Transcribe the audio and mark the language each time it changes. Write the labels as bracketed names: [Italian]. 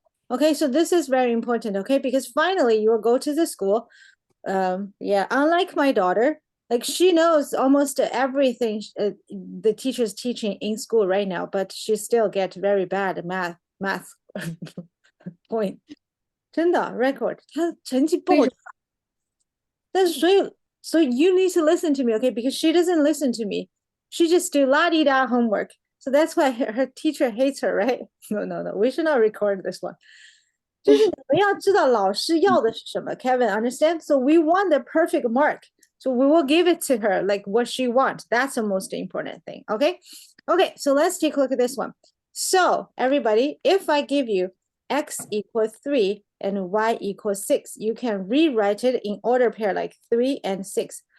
[English] Okay, so this is very important, okay? Because finally you will go to the school. Yeah, unlike my daughter, like she knows almost everything the teacher's teaching in school right now, but she still gets very bad math point. [Chinese] 真的 record 她成绩不好。但是所以 [English] you need to listen to me, okay? Because she doesn't listen to me. She just do la-di-da homework. So that's why her teacher hates her, right? No. We should not record this one. [Chinese] 就是你们要知道老师要的是什么 Kevin, understand? [English] So we want the perfect mark. So we will give it to her like what she wants. That's the most important thing, okay? Okay, so let's take a look at this one. So everybody, if I give you x equals 3 and y equals 6, you can rewrite it in order pair like 3 and 6.